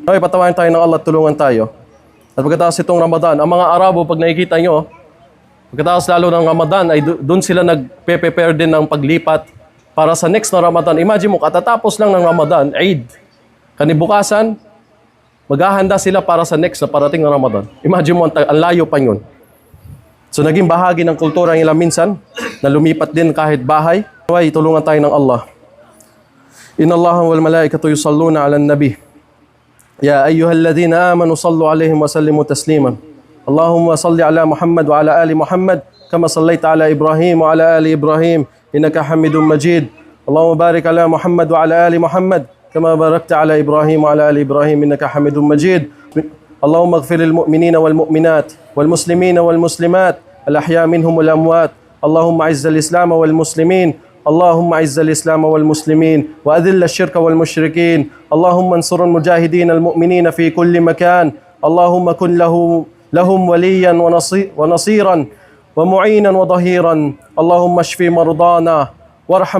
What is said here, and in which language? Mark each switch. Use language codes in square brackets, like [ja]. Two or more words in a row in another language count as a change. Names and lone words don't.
[tl] Naway patawain tayo ng Allah, tulungan tayo. At pagkatapos itong Ramadan, ang mga Arabo, pag nakikita nyo, pagkatapos lalo ng Ramadan, ay doon sila nagpe-prepare din ng paglipat para sa next na Ramadan. Imagine mo, katatapos lang ng Ramadan, Eid. Kanibukasan, maghahanda sila para sa next na parating na Ramadan. Imagine mo, ang layo pa yun. So naging bahagi ng kultura nila minsan, na lumipat din kahit bahay. Naway, tulungan tayo ng Allah. [ar] إن الله وملائكته يصلون على النبي يا أيها الذين آمنوا صلوا عليه وسلموا تسليما. اللهم صل على محمد وعلى آل محمد كما صليت على إبراهيم وعلى آل إبراهيم إنك حميد مجيد. اللهم بارك على محمد وعلى آل محمد كما باركت على إبراهيم وعلى آل إبراهيم إنك حميد مجيد. اللهم اغفر للمؤمنين والمؤمنات والمسلمين والمسلمات الأحياء منهم والأموات. اللهم أعز الإسلام والمسلمين. اللهم اعز الإسلام والمسلمين وأذل الشرك والمشركين اللهم انصر المجاهدين المؤمنين في كل مكان اللهم كن لهم وليا ونصيرا ومعينا وظهيرا اللهم اشف مرضانا وارحم